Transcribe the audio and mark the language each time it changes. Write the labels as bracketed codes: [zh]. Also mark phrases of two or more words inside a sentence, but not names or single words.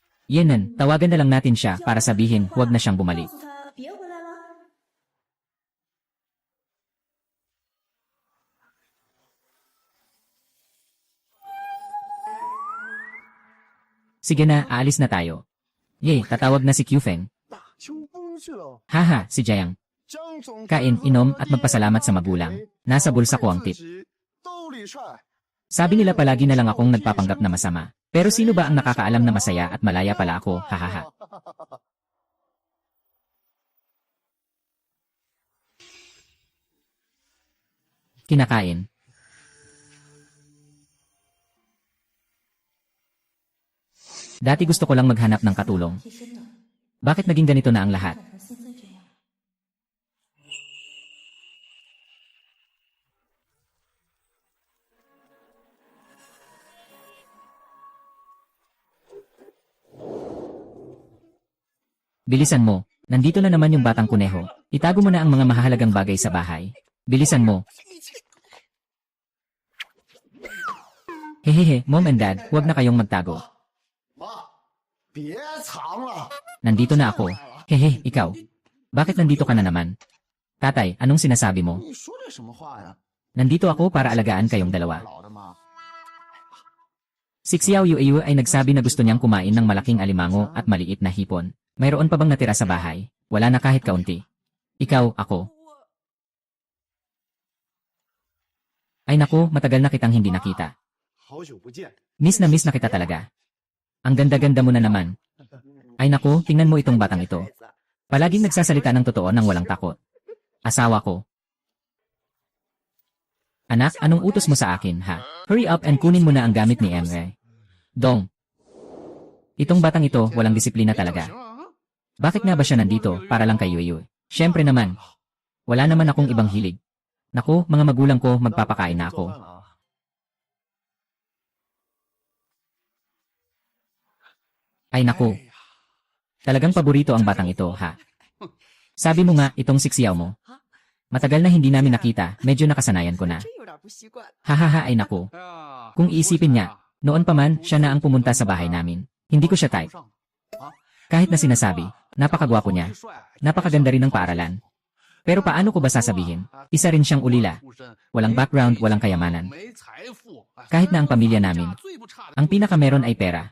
[tl] Yenan, tawagan na lang natin siya para sabihin huwag na siyang bumalik. [zh] 告诉他别回来了。 [tl] Sige na, aalis na tayo. Yay, tatawag na si Qfeng. [zh] 大秋风去了。 [tl] Haha, si Jiang. [zh] 江总 [tl] Kain, inom at magpasalamat sa magulang. Nasa bulsa ko ang tip. [zh] 兜里帅。 [tl] Sabi nila palagi na lang akong nagpapanggap na masama. Pero sino ba ang nakakaalam na masaya at malaya pala ako, hahaha. Kinakain. Dati gusto ko lang maghanap ng katulong. [zh] 替身的， [tl] Bakit naging ganito na ang lahat? [zh] 怎么现在这样？ [tl] Bilisan mo. Nandito na naman yung batang kuneho. Itago mo na ang mga mahahalagang bagay sa bahay. Bilisan mo. Hehehe, [en] Mom and Dad, [tl] huwag na kayong magtago. [zh] 妈，别藏了。 [tl] Nandito na ako. Hehe, ikaw. Bakit nandito ka na naman? Tatay, anong sinasabi mo? [zh] 你说这什么话呀？ [tl] Nandito ako para alagaan kayong dalawa. [zh] 老的妈。 [tl] Si Xiao Yueyu ay nagsabi na gusto niyang kumain ng malaking alimango at maliit na hipon. Mayroon pa bang natira sa bahay? Wala na kahit kaunti. Ikaw, ako. Ay naku, matagal na kitang hindi nakita. [zh] 好久不见。 [tl] Miss na kita talaga. Ang ganda-ganda mo na naman. Ay naku, tingnan mo itong batang ito. Palaging nagsasalita ng totoo nang walang takot. Asawa ko. Anak, anong utos mo sa akin, ha? [en] Hurry up and [tl] kunin mo na ang gamit ni Emre. Dong. Itong batang ito, walang disiplina talaga. Bakit nga ba siya nandito, para lang kay Yueyu? Siyempre naman. Wala naman akong ibang hilig. Naku, mga magulang ko, magpapakain na ako. Ay naku. Talagang paborito ang batang ito, ha? Sabi mo nga, itong siksiyaw mo. Matagal na hindi namin nakita, medyo nakasanayan ko na. [zh] 真有点不习惯。 [tl] Hahaha ay naku. Kung iisipin niya, noon pa man, siya na ang pumunta sa bahay namin. Hindi ko siya type. Kahit na sinasabi, napakagwapo niya. Napakaganda rin ng paaralan. Pero paano ko ba sasabihin? Isa rin siyang ulila. Walang background, walang kayamanan. Kahit na ang pamilya namin, ang pinakameron ay pera.